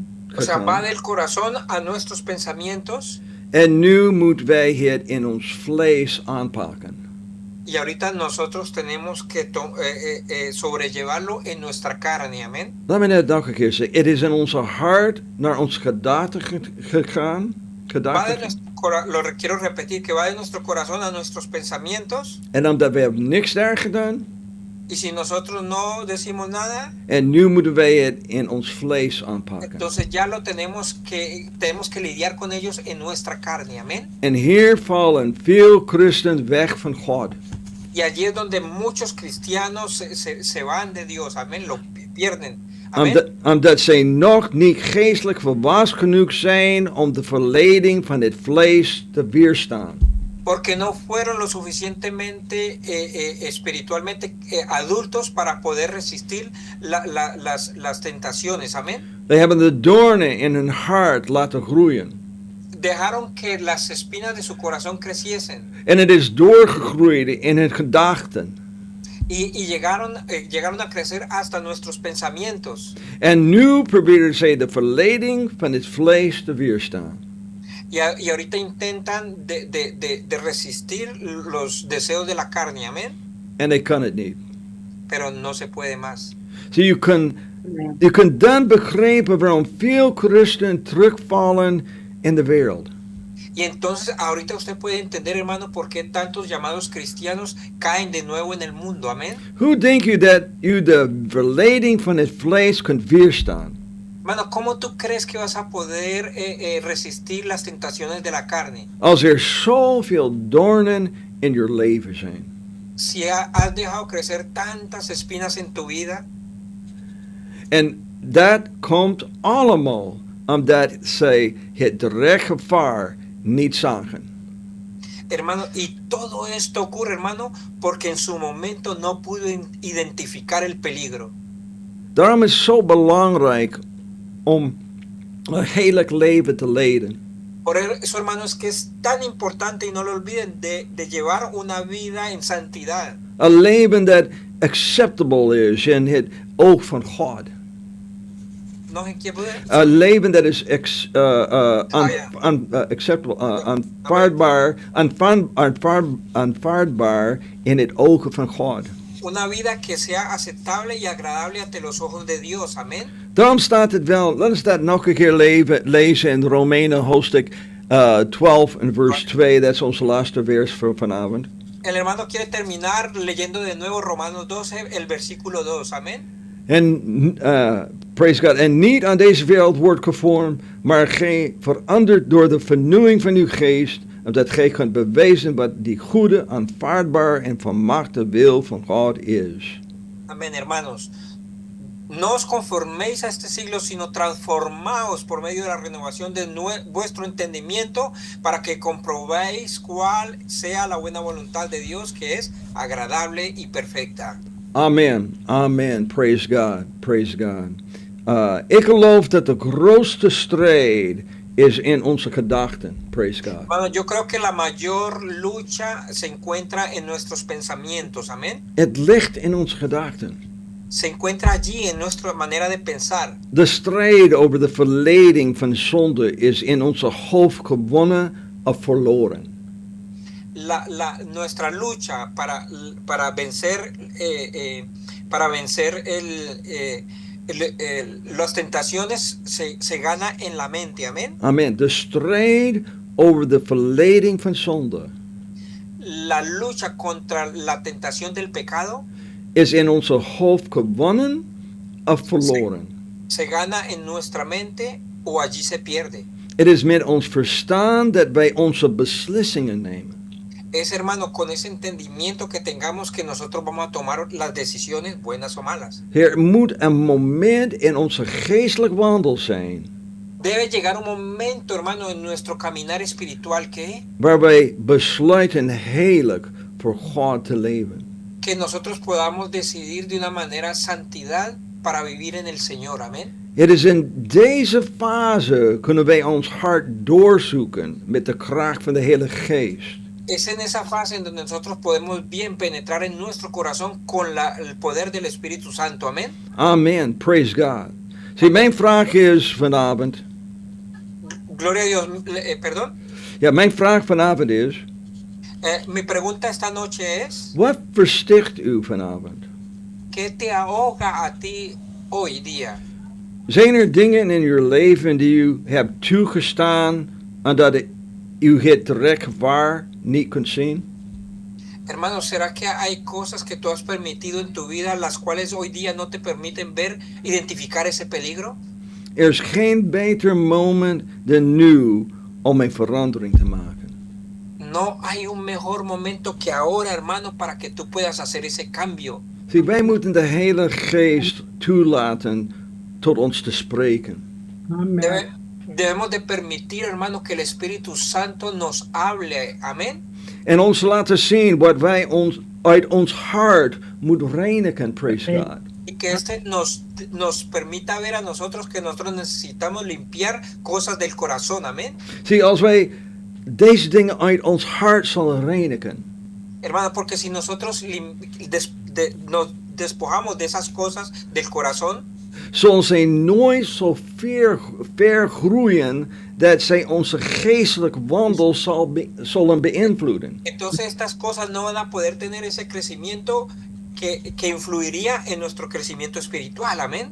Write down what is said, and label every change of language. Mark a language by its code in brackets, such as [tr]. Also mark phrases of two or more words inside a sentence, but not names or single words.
[es] O sea, va [nl] gegaan. [es] del corazón a nuestros pensamientos. [nl] En nu moeten wij het in ons vlees aanpakken. [es] Y ahorita nosotros tenemos que sobrellevarlo en nuestra carne. Amén. [nl] Laat me net nog een keer zeggen. Het is in onze hart naar onze gedachten gegaan. [es] Lo quiero repetir, que va de nuestro corazón a nuestros pensamientos. [nl] En omdat we hebben niks daar gedaan. [es] Y si nosotros no decimos nada, [nl] En nu moeten wij het in ons vlees aanpakken. [es] entonces ya lo tenemos que lidiar con ellos en nuestra carne. Amén. [nl] En hier vallen veel christenen weg van God. [es] Y allí es donde muchos cristianos se van de Dios. Amén. Lo pierden. Amén. [nl] Omdat zij nog niet geestelijk volwassen genoeg zijn om de verleiding van het vlees te weerstaan. [es] Porque no fueron lo suficientemente espiritualmente adultos para poder resistir las tentaciones. Amén. [nl] Zij hebben de doornen in hun hart laten groeien. [es] Dejaron que las espinas de su corazón creciesen. [nl] En het is doorgegroeid in hun gedachten. [es] Y llegaron a crecer hasta nuestros pensamientos. [nl] En nu proberen zij de verleiding van het vlees te weerstaan. [es] Y ahorita intentan de resistir los deseos de la carne. Amén. [nl] En hij kan het niet. [es] Pero no se puede más. [nl] So je kunt dan begrijpen waarom veel christenen terugvallen in de wereld. [es] Y entonces ahorita usted puede entender, hermano, por qué tantos llamados cristianos caen de nuevo en el mundo. Amén. [nl] Hoe denk je dat u de verleiding van het vlees kunt weerstaan? [es] Hermano, ¿cómo tú crees que vas a poder resistir las tentaciones de la carne? [nl] Als er zoveel doornen in je leven zijn. [es] Si has dejado crecer tantas espinas en tu vida. [nl] En dat komt allemaal omdat zij het direct gevaar niet zagen. [es] Hermano, y todo esto ocurre, hermano, porque en su momento no pudo identificar el peligro. [nl] Daarom is het zo belangrijk om een heilig leven te leiden. [es] Por eso, hermano, es que es tan importante, y no lo olviden, de llevar una vida en santidad. [nl] Een leven dat acceptable is in het oog van God. [es] ¿No en qué poder? [nl] Een leven dat is acceptable, aanvaardbaar in het ogen van God. [es] Una vida que sea aceptable y agradable ante los ojos de Dios. Amén. [nl] Daarom staat het wel, laten we dat nog een keer lezen in Romeinen hoofdstuk 12 en vers 2. Dat is onze laatste vers voor vanavond. [es] El hermano quiere terminar leyendo de nuevo Romanos 12, el versículo 2. Amén. [nl] En, [en] praise God, [nl] en niet aan deze wereld wordt gevormd, maar gij veranderd door de vernieuwing van uw geest, opdat gij kunt bewijzen wat die goede, aanvaardbaar en volmaakte wil van God is. [es] Amén, hermanos. No os conforméis a este siglo, sino transformaos por medio de la renovación de vuestro entendimiento, para que comprobéis cuál sea la buena voluntad de Dios, que es agradable y perfecta. [en] Amen, amen, praise God, praise God. [nl] Ik geloof dat de grootste strijd is in onze gedachten. [en] Praise God. [es] Bueno, yo creo que la mayor lucha se encuentra en nuestros pensamientos, amén. [nl] Het ligt in onze gedachten. [es] Se encuentra allí en nuestra manera de pensar. [nl] De strijd over de verleding van zonde is in onze hoofd gewonnen of verloren. [es] Nuestra lucha para vencer las tentaciones se gana en la mente, amén. Amen. [nl] De strijd over de verleding van zonde [es] La lucha contra la tentación del pecado [nl] is in onze hoofd gewonnen of verloren. [es] se gana en nuestra mente o allí se pierde. [nl] Het is met ons verstaan dat wij onze beslissingen nemen. [es] Es, hermano, con ese entendimiento que tengamos que nosotros vamos a tomar las decisiones buenas o malas. [nl] Er moet een moment in onze geestelijk wandel zijn [es] Debe llegar un momento, hermano, en nuestro caminar espiritual [nl] waar wij besluiten heilig voor God te leven. [es] que nosotros podamos decidir de una manera santidad para vivir en el Señor, amén. [nl] Het is in deze fase kunnen wij ons hart doorzoeken met de kracht van de Heilige Geest. [es] Es en esa fase en donde nosotros podemos bien penetrar en nuestro corazón con el poder del Espíritu Santo, amén. [en] Amen. Praise God. [nl] Zie, mijn vraag is vanavond. [es] Gloria a Dios, perdón. [nl] Ja, mijn vraag vanavond is. [es] Mi pregunta esta noche es, [nl] Wat versticht u vanavond? [es] ¿qué te ahoga a ti hoy día? [nl] Zijn er dingen in uw leven die u hebt toegestaan en dat u het direct gevaar niet kunt zien? [es] Hermano, ¿será que hay cosas que tú has permitido en tu vida las cuales hoy día no te permiten ver, identificar ese peligro? [nl] Er is geen beter moment dan nu om een verandering te maken. [es] No hay un mejor momento que ahora, hermano, para que tú puedas hacer ese cambio. [nl] Zie, wij moeten de Heilige Geest toelaten tot ons te spreken. [es] Amen. Debemos de permitir, hermano, que el Espíritu Santo nos hable, amén. [nl] En ons laten zien wat wij uit ons hart moeten reinigen, [en] praise God. [es] Y que este nos permita ver a nosotros que nosotros necesitamos limpiar cosas del corazón, amén. [nl] Zie, als wij deze dingen uit ons hart zullen reinigen, [es] Hermano, porque si nosotros nos despojamos de esas cosas del corazón, [nl] zullen zij nooit zo ver groeien dat zij onze geestelijke wandel zullen beïnvloeden. [es] entonces estas cosas no van a poder tener ese crecimiento que influiría en nuestro crecimiento espiritual, amén.